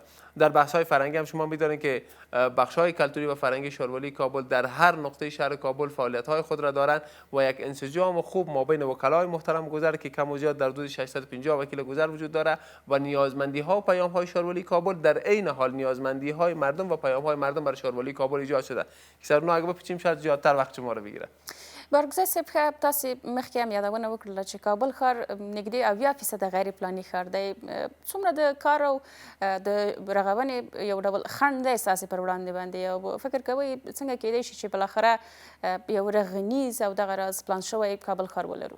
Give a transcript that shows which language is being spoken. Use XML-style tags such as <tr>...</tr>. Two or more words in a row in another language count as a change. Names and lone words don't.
<fa>در بحث‌های فرهنگی هم شما می‌دانید که بخش‌های کلتوری و فرهنگی شهرولی کابل در هر نقطه شهر کابل فعالیت‌های خود را دارند و یک انسجام خوب مابین وکلای محترم گذر که کم و زیاد در حدود 650 وکیل گذر وجود داره و نیازمندی‌ها و پیام‌های شهرولی کابل در عین حال نیازمندی‌های مردم و پیام‌های مردم برای شهرولی کابل ایجاد شده. که سرنو اگه بپیچیم شاید زیادتر وقت شما رو بگیره.</fa> <ps>بارګزی صاحب تاسې مخکې هم یادونه وکړله چې کابل ښار نږدې 80% غیر پلاني ښار دی. څومره د کار او د رغونې یو ډول خنډ دی ستاسې پر وړاندې باندې او فکر کوئ څنګه کیدای شي چې بالاخره یو رغنیز او دغه راز پلان شوی کابل ښار ولرو؟</ps>